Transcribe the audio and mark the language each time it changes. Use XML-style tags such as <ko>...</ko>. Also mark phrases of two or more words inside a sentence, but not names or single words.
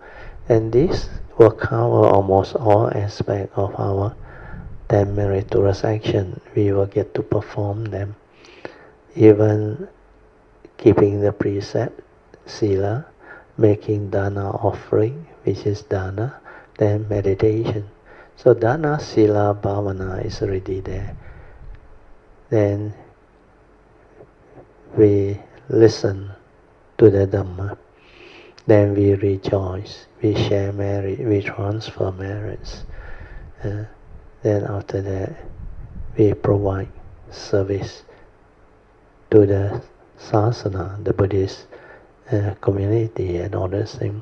<en>And this will cover almost all aspects of our 10 meritorious action. We will get to perform them, even keeping the precept, sila, making dana offering, which is dana, then meditation. So dana, sila, bhavana is already there. Then we listen to the Dhamma. Then we rejoice, we share merit, we transfer merits. Then after that, we provide service to the Sasana, the Buddhist community and all those things.</en>